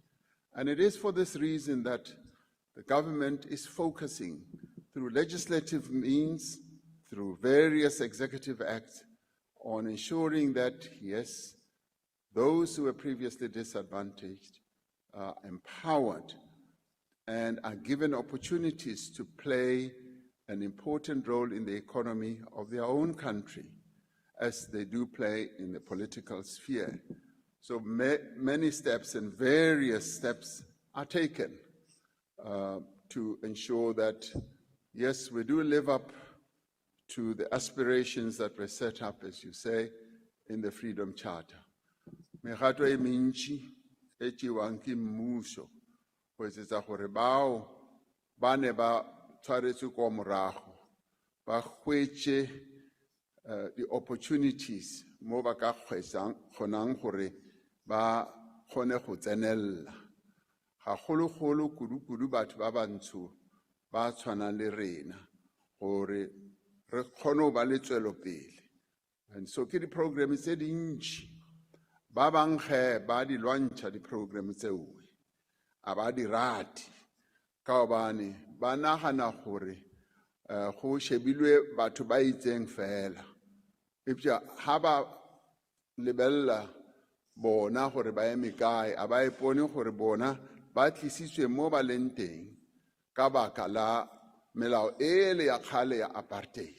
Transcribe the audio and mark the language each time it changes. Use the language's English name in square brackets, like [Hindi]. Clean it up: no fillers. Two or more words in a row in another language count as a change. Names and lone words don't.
[English] And it is for this reason that the government is focusing through legislative means, through various executive acts, on ensuring that, yes, those who were previously disadvantaged are empowered and are given opportunities to play an important role in the economy of their own country, as they do play in the political sphere. So many steps and various steps are taken to ensure that, yes, we do live up to the aspirations that were set up, as you say, in the Freedom Charter. [Northern Sotho] Megato e mentši e tšewang ke mmušo go etsetsa gore bao ba ne ba tshwaretswe kwa morago ba hwetše [English] the opportunities [Northern Sotho] mo ba ka kgonang gore ba kgone go tsenella gagologolo kudu-kudu batho ba bantsho ba tshwanang le rena gore re kgone go ba le tswelopele. [English] And so [Northern Sotho] ke di-program tse dintši ba bang ge ba di lwantšha di-program tseo a ba di rate ka gobane ba nagana gore go shebilwe batho ba itseng fela epša ha ba lebelela bona gore ba eme kae a ba ipone gore bona ba tlisitswe mo ba leng teng ka baka la melao ele ya kgale ya apartheid.